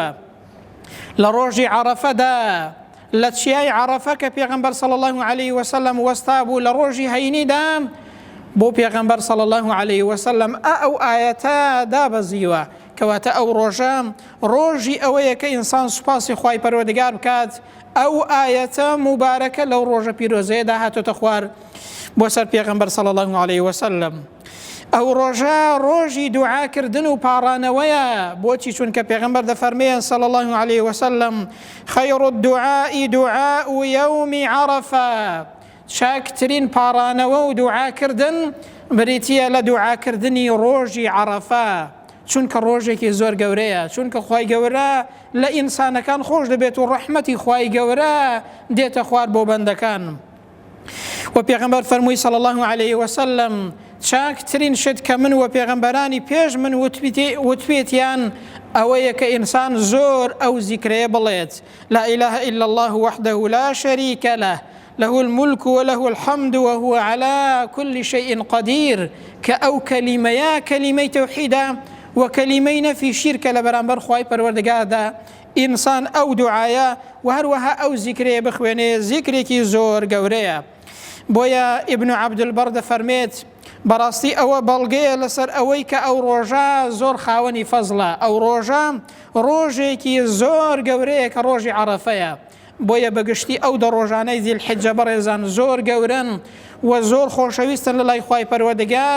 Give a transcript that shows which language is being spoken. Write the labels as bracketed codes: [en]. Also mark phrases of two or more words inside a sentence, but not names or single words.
[ckb] لە ڕۆژی عەرەفەدا، لە چیای عەرەفە کە پێغەمبەر [ar] صلی الله علیه وسلم [ckb] وەستا بوو لە ڕۆژی هەینیدا بۆ پێغەمبەر [ar] صلی الله علیه وسلم [ckb] ئەو ئاەتە دابەزیوە، کەواتە ئەو ڕۆژە ڕۆژی ئەوەیە کە ئینسان سوپاسی خوای پەروەردگار بکات. ئەو ئاەتە مبارەکە لەو ڕۆژە پیرۆزەیەدا هاتۆتە خوار بۆ سەر پێغەمبەر [ar] صلی الله علیه وسلم. [ckb] ئەو ڕۆژە ڕۆژی دوعاکردن و پاڕانەوەیە. بۆچی؟ چونکە پێغەمبەر دەفەرمێن [ar] صلی الله علیه وسلم خەیر الدعاء دعاء یوم عەرەفە. [ckb] چاکترین پاڕانەوە و دوعاکردن بریتیە لە دوعاکردنی ڕۆژی عەرەفە، چونکە ڕۆژێکی زۆر گەورەیە، چونکە خوای گەورە لە ئینسانەکان خۆش دەبێت و ڕەحمەتی خوای گەورە دێتە خوار بۆ بەندەکان. و پێغەمبەر فەرمووی [ar] صلی الله علیه وسلم [ckb] چاکترین شت کە من و پێغەمبەرانی پێش من وتوێتیان ئەوەیە کە ئینسان زۆر ئەو زیکرەیە بڵێت [ar] لا إله إلا الله وحده لا شريك له له الملك وله الحمد وهو على كل شيء قدير. [ckb] كأو كلمة كلمة توحيدا وكلمة نفي شرك لبرانبر خواي پروردگار دا إنسان أو دعايا وهروها أو ذكرية بخواني ذكريكي زور قوريا. بويا ابن عبد البر فرميت بەڕاستی ئەوە بەڵگەیە لەسەر ئەوەی کە ئەو ڕۆژە زۆر خاوەنی فەزڵە. ئەو ڕۆژە ڕۆژێکی زۆر گەورەیە کە ڕۆژی عەرەفەیە. بۆیە بەگشتی ئەو دە ڕۆژانەی ذیل حیجە بەڕێزان زۆر گەورن و زۆر خۆشەویستن لە لای خوای پەروەردگار.